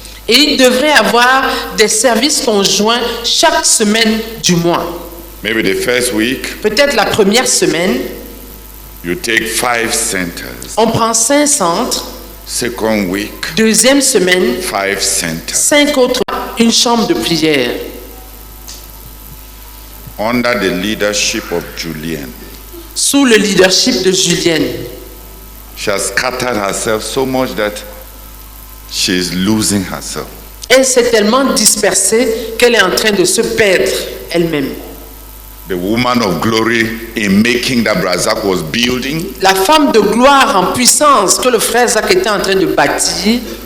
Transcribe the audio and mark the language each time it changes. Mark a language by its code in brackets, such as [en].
[fr] Et il devrait avoir des services conjoints chaque semaine du mois. [en] Maybe the first week, [fr] Peut-être la première semaine, [en] you take 5 centers. [fr] on prend 5 centres. [en] Second week, [fr] Deuxième semaine, [en] 5 centers. [fr] 5 autres, une chambre de prière. [en] under the leadership of Julienne. [fr] Sous le leadership de Julienne. [en] She has scattered herself so much that she is losing herself. [fr] Elle s'est tellement dispersée qu'elle est en train de se perdre elle-même. [en] The woman of glory in making that Brazak was building [fr] La femme de gloire en puissance que le frère Zach était en train de bâtir